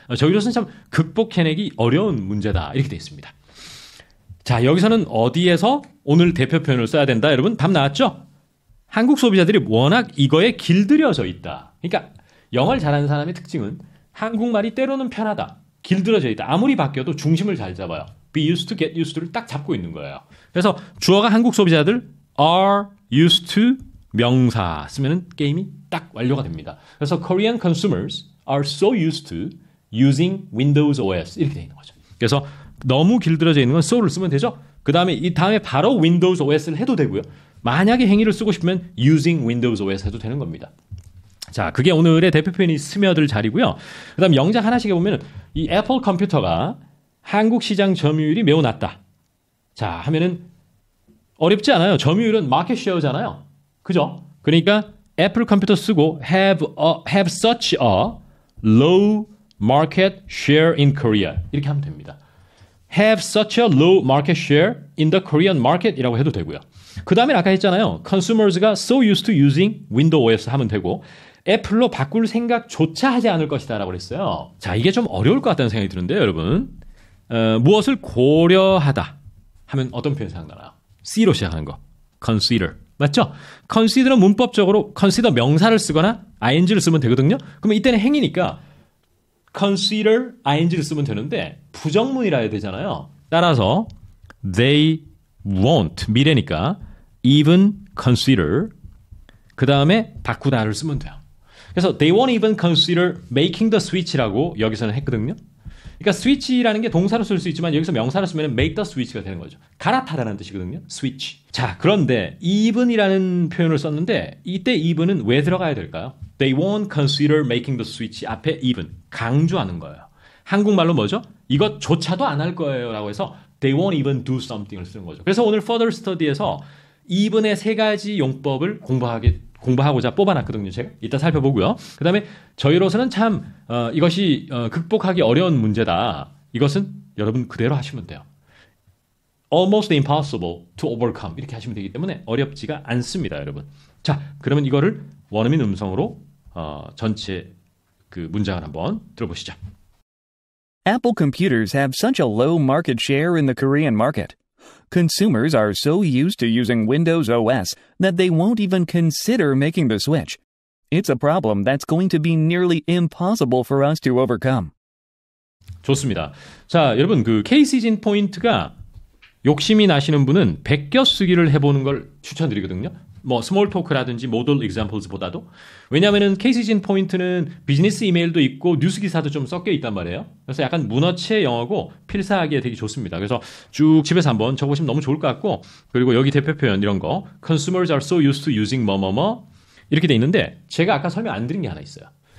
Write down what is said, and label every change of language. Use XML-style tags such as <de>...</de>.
<ko>저희로서는 참 극복해내기 어려운 문제다. 이렇게 되어 있습니다. 자, 여기서는 어디에서 오늘 대표 표현을 써야 된다? 여러분, 답 나왔죠? 한국 소비자들이 워낙 이거에 길들여져 있다. 그러니까 영어를 잘하는 사람의 특징은 한국말이 때로는 편하다. 길들여져 있다. 아무리 바뀌어도 중심을 잘 잡아요. be used to, get used to를 딱 잡고 있는 거예요. 그래서 주어가 한국 소비자들 are used to 명사 쓰면은 게임이 딱 완료가 됩니다.</ko> <en>그래서 Korean consumers are so used to using Windows OS 이렇게 되어 있는 거죠.</en> <ko>그래서 너무 길들여져 있는 건 so를 쓰면 되죠. 그 다음에 이 다음에 바로 Windows OS를 해도 되고요. 만약에 행위를 쓰고 싶으면 using Windows OS 해도 되는 겁니다. 자, 그게 오늘의 대표 표현이 스며들 자리고요. 그 다음 영작 하나씩 해보면 이 애플 컴퓨터가 한국 시장 점유율이 매우 낮다. 자, 하면은 어렵지 않아요. 점유율은 마켓 쉐어잖아요. 그죠?</ko> <en>그러니까 애플 컴퓨터 쓰고 have such a low market share in Korea 이렇게 하면 됩니다. have such a low market share in the Korean market 이라고 해도 되고요.</en> <ko>그 다음에 아까 했잖아요. consumers가 so used to using Windows OS 하면 되고 애플로 바꿀 생각조차 하지 않을 것이다 라고 했어요. 자, 이게 좀 어려울 것 같다는 생각이 드는데요, 여러분. 무엇을 고려하다 하면 어떤 표현 생각나나요? C로 시작하는 거. consider. 맞죠? consider는 문법적으로 consider 명사를 쓰거나 ing를 쓰면 되거든요. 그러면 이때는 행위니까 consider ing를 쓰면 되는데 부정문이라 해야 되잖아요. 따라서 they won't 미래니까 even consider 그 다음에 바꾸다를 쓰면 돼요.</ko> <en>그래서 they won't even consider making the switch라고 여기서는 했거든요.</en> <ko>그러니까 switch라는 게 동사로 쓸 수 있지만 여기서 명사로 쓰면 make the switch가 되는 거죠. 갈아타라는 뜻이거든요.</ko> <en>switch.</en> <ko>자, 그런데 even이라는 표현을 썼는데 이때 even은 왜 들어가야 될까요?</ko> <en>They won't consider making the switch 앞에 even.</en> <ko>강조하는 거예요. 한국말로 뭐죠? 이것조차도 안 할 거예요 라고 해서 they won't even do something 을 쓰는 거죠. 그래서 오늘 further study에서 even의 세 가지 용법을 공부하고자 뽑아놨거든요. 제가 이따 살펴보고요. 그 다음에 저희로서는 참 이것이 극복하기 어려운 문제다. 이것은 여러분 그대로 하시면 돼요. Almost impossible to overcome 이렇게 하시면 되기 때문에 어렵지가 않습니다, 여러분. 자, 그러면 이거를 원어민 음성으로 전체 그 문장을 한번 들어보시죠.</ko> <en>Apple computers have such a low market share in the Korean market. Consumers are so used to using Windows OS that they won't even consider making the switch. It's a problem that's going to be nearly impossible for us to overcome.</en> <ko>좋습니다. 자, 여러분 그 케이시진 포인트가 욕심이 나시는 분은 베껴쓰기를 해보는 걸 추천드리거든요. 뭐 스몰 토크라든지 모델 examples보다도. 왜냐하면은 케이시진 포인트는 비즈니스 이메일도 있고 뉴스 기사도 좀 섞여 있단 말이에요. 그래서 약간 문어체 영어고 필사하기에 되게 좋습니다. 그래서 쭉 집에서 한번 적어보시면 너무 좋을 것 같고, 그리고 여기 대표 표현 이런 거 consumers are so used to using 뭐뭐뭐 이렇게 돼 있는데 제가 아까 설명 안 드린 게 하나 있어요.</ko>